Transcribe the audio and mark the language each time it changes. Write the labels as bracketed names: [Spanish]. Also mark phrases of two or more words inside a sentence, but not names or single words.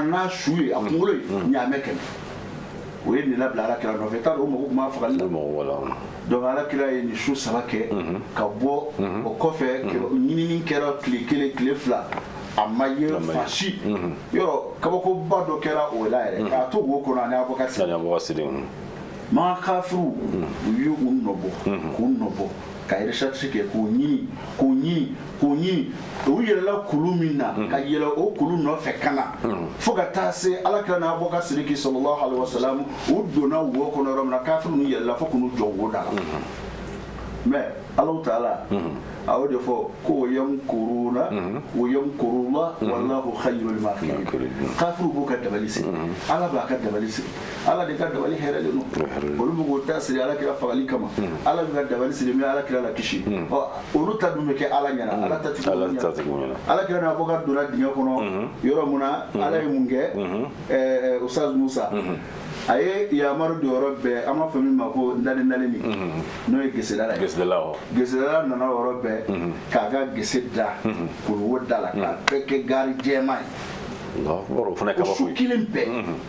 [Bambara] n'a su ye a kunkolo ye ɲaamɛ 100 o ye nin labila ala kira nɔfɛ t'a dɔn o mɔgɔ tun b'a fagali la donc ala kira ye nin su 3 kɛ ka bɔ o kɔfɛ ɲinini kɛra tile 1 tile 2 a ma ye fasi yɔrɔ kabakoba dɔ kɛra o la yɛrɛ k'a to wo kɔnɔ ani Abubakar Sidiki maa kafiru u y'u nɔbɔ k'u nɔbɔ ka recherche kɛ k'u ɲini u yɛlɛla kulu min na ka yɛlɛ o kulu nɔfɛ ka na fo ka taa se alakira n'a Abubakar Sidiki [Arabic] صلى الله عليه وسلم [Bambara] u donna wo kɔnɔ yɔrɔ min na kafiru ninnu yɛlɛla fo k'u jɔ wo da la mais Allahu Taala a y'o de fɔ ko [Arabic] ويمكرون ويمكر الله والله خير الماكرين [Bambara] kafiru b'u ka dabali sigi ala b'a ka dabali sigi ala de ka dabali hɛrɛlen don olu bɛ k'o ta siri ala kira fagali kama ala bɛ ka dabali siri min ala kira la kisi olu ta dun bɛ kɛ ala ɲɛna ala ta tigi ɲɛna ala kira n'a Abubakar donna dingɛ kɔnɔ yɔrɔ mun na ala ye mun kɛ Ustaz Musa a ye yamaru don yɔrɔ bɛɛ an b'a fɔ min ma ko nalini n'o ye gesedala ye gesedala nana yɔrɔ bɛɛ k'a ka gese da k'o da la k'a bɛɛ kɛ gari jɛman ye o su kelen bɛɛ